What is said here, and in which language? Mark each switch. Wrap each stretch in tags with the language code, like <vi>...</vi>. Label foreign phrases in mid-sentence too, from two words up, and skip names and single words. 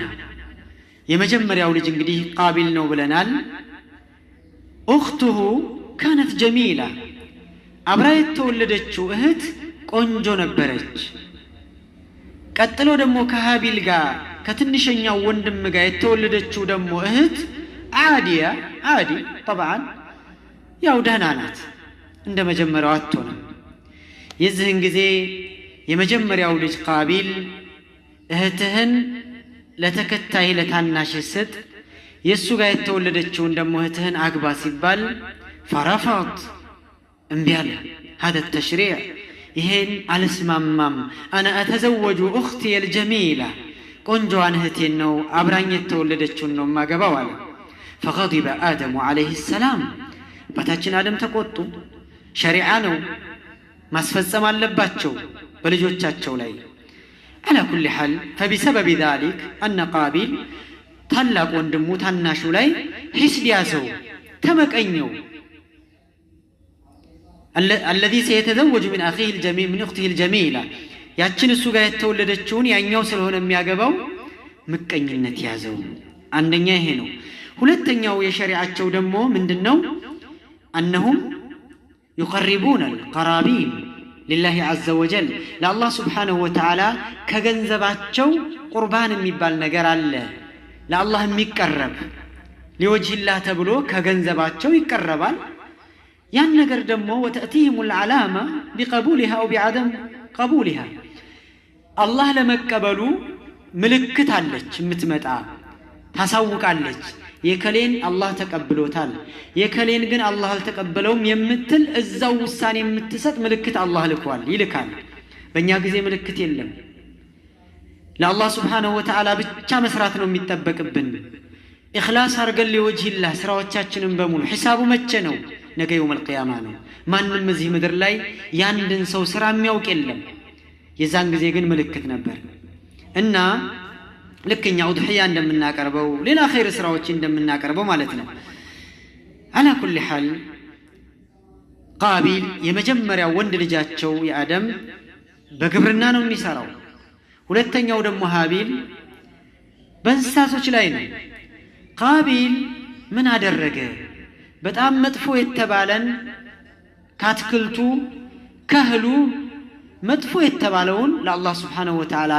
<am>የመጀመሪያው ልጅ እንግዲህ ቃቢል ነው ብለናል።</am> <ar>أخته كانت جميلة</ar> <am>አብራ የተወለደችው እህት ቆንጆ ነበረች። ቀጥሎ ደግሞ ከሃቢል ጋር ከትንሽኛው ወንድም ጋር የተወለደችው ደግሞ እህት</am> <ar>عادي طبعا</ar> <am>ያው ደህና ናት፣ እንደ መጀመሪያው አትሆንም። የዚህን ጊዜ የመጀመሪያው ልጅ ቃቢል እህትህን ለተከታይ ለታናሽ ስጥ፣ የሱ ጋር የተወለደችውን ደግሞ እህትህን አግባ ሲባል ፈረፈት እምቢ አለ።</am> <ar>هذا التشريع</ar> <am>ይሄን አልስማማም።</am> <ar>انا اتزوج اختي الجميله</ar> <am>ቆንጆዋን እህቴን ነው አብራኝ የተወለደችውን ነው ማገባው አለ።</am> <ar>فغضب آدم عليه السلام</ar> <am>አባታችን አደም ተቆጡ። ሸሪዓ ነው ማስፈጸም አለባቸው በልጆቻቸው ላይ።</am> <ar>على كل حال فبسبب ذلك أن قابيل</ar> <am>ታላቅ ወንድሙ ታናሹ ላይ ሒስድ ያዘው፣ ተመቀኘው።</am> <ar>الذي سيتزوج من أخيه الجميل من أخته الجميلة</ar> <am>ያችን እሱ ጋር የተወለደችውን ያኛው ስለሆነ የሚያገባው ምቀኝነት ያዘው። አንደኛ ይሄ ነው። ሁለተኛው የሸሪዓቸው ደግሞ ምንድነው?</am> <ar>أنهم يقربون القرابين لله عز وجل لله سبحانه وتعالى</ar> <am>ከገንዘባቸው ቁርባን የሚባል ነገር አለ። ለአላህ የሚቀርብ</am> <ar>لوجه الله</ar> <am>ተብሎ ከገንዘባቸው ይቀርባል። ያን ነገር ደግሞ</am> <ar>وتأتيهم العلامة بقبولها أو بعدم قبولها</ar> <am>الله ለመቀበሉ ምልክት አለች የምትመጣ ታሳውቃለች። የከሌን አላህ ተቀብሎታል፣ የከሌን ግን አላህ አልተቀበለውም የምትል እዛው ውሳኔ የምትሰጥ ምልክት አላህ ይልካል። በእኛ ጊዜ ምልክት የለም። ለአላህ</am> <ar>سبحانه وتعالى</ar> <am>ብቻ መስራት ነው የሚጠበቅብን። ኢኽላስ አርገን ለወጅህ ስራዎቻችንን በሙሉ ሒሳቡ መቼ ነው? ነገ</am> <ar>يوم القيامة</ar> <am>ነው። ማንም እዚህ ምድር ላይ ያንድን ሰው ስራ የሚያውቅ የለም። የዛን ጊዜ ግን ምልክት ነበር እና ልክኛ ኡድህያ እንደምናቀርበው ሌላ ኸይር ስራዎች እንደምናቀርበው ማለት ነው።</am> <ar>على كل حال</ar> <am>ቃቢል የመጀመሪያው ወንድ ልጃቸው የአደም በግብርና ነው የሚሰራው። ሁለተኛው ደግሞ ሃቢል በእንስሳቶች ላይ ነው። ቃቢል ምን አደረገ? በጣም መጥፎ የተባለን ካትክልቱ ከህሉ መጥፎ የተባለውን ለአላህ</am> <ar>سبحانه وتعالى</ar>